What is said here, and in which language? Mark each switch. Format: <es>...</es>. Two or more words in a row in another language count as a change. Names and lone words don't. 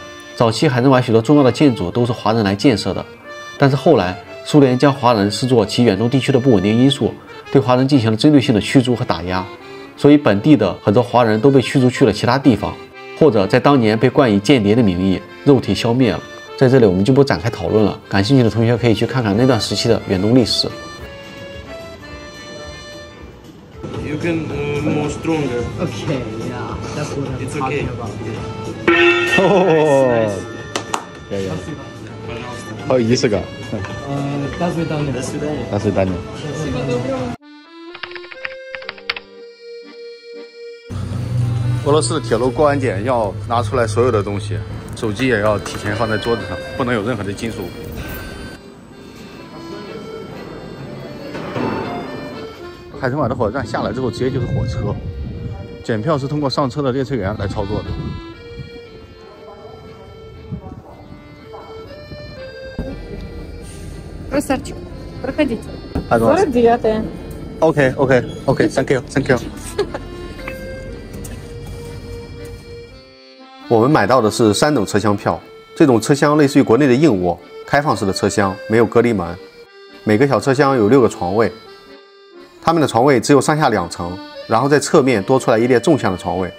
<zh>早期海参崴许多重要的建筑都是华人来建设的，但是后来苏联将华人视作其远东地区的不稳定因素，对华人进行了针对性的驱逐和打压，所以本地的很多华人都被驱逐去了其他地方，或者在当年被冠以间谍的名义肉体消灭了。在这里我们就不展开讨论了，感兴趣的同学可以去看看那段时期的远东历史。</zh> <en>You can more stronger. Okay, yeah, that's what I'm It's talking okay. about.</en> <zh>哦，好有仪式感。</zh> <ru>До свидания. До свидания. До свидания.</ru> <zh>我俄罗斯的铁路过安检要拿出来所有的东西，手机也要提前放在桌子上，不能有任何的金属。海参崴的火车站下来之后，直接就是火车。检票是通过上车的列车员来操作的。</zh> <ru>Красавчик, проходите. Молодец.</ru> <en>OK，Thank you。</en> <zh>我们买到的是3等车厢票，这种车厢类似于国内的硬卧，开放式的车厢，没有隔离门，每个小车厢有6个床位，它们的床位只有上下2层，然后在侧面多出来一列纵向的床位。</zh>